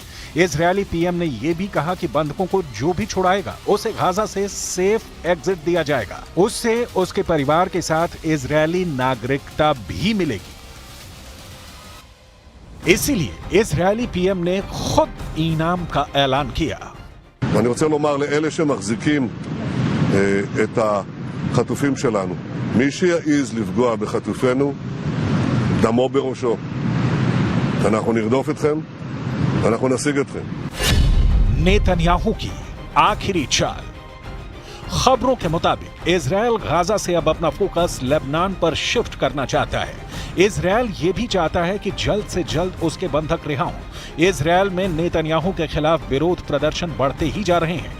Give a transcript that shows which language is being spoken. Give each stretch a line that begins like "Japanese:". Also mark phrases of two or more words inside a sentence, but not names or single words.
Hindi: इजरायली पीएम ने यह भी कहा कि बंधकों को जो भी छुड़ाएगा उसे गाजा से
English: safe exit
Hindi: दिया जाएगा, उससे उसके परिवार के साथ इजरायली नागरिकता भी मिलेगी। इसीलिए इजरायली पीएम ने खुद इनाम का ऐलान किया।
Hebrew: ואני רוצה לומר לאלה שמחזיקים את החטופים שלנו, מי שיעז לפגוע בחטופינו, דמו בראשו. אנחנו נרדוף אתכם, אנחנו נשיג אתכם.
Hindi: नेतन्याहू की आखिरी चाल। खबरों के मुताबिक इजरायल गाजा से अब अपना फोकस लेबनान पर शिफ्ट करना चाहता है। इजरायल ये भी चाहता है कि जल्द से जल्द उसके बंधक रिहा हों। इजरायल में नेतन्याहू के खिलाफ विरोध प्रदर्शन बढ़ते ही जा रहे हैं।